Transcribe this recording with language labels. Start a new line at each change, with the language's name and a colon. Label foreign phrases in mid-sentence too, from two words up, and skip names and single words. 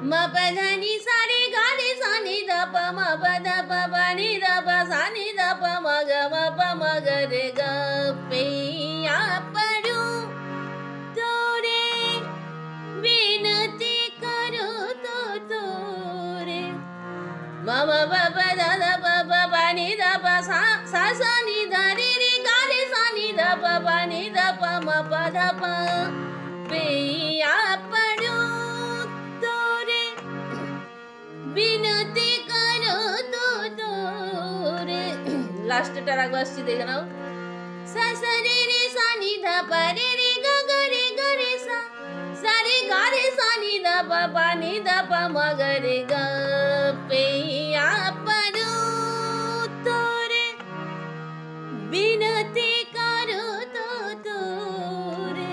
Bangla: pa dha ni sa re ga re sa ni da pa ma pa da pa pa ni da pa sa ni da pa ma ga re ga pe ইয়া পারু তোরে বিনতি করো তো তোরে ma ma pa pa da pa ni da pa sa sa ni da re re ga re sa ni da pa ni da pa ma pa da pa pe ya পারু তোরে বিনতি করো তো তোরে লাস্ট টা রাগ আসছে দেখে নাও সা সা রে রে সা নি ধা পা রে রে গা গা রে সা সা রে গা রে সা নি ধা পা নি ধা পা মা গা রে গা পে ইয়া পারু তোরে বিনতি করো তো তোরে।